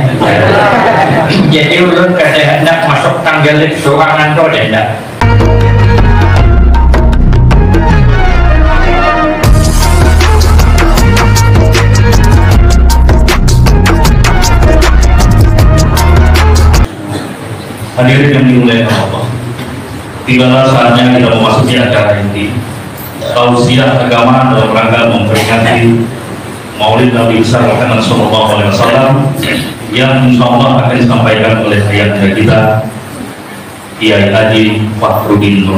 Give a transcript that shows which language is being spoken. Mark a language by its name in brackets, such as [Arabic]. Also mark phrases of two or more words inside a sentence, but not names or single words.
[Banjar] Jadi ulun kada hendak masuk tangga lift sorangan, kau hendak. [Indonesian] Hadirin yang dimuliakan Allah, tibalah saatnya kita memasuki acara inti tausiah agama dalam rangka memperingati Maulid Nabi besar Muhammad SAW yang [Arabic] إن شاء الله [Indonesian] akan disampaikan oleh ayahanda kita Kiai Haji Fakhrudin Nur.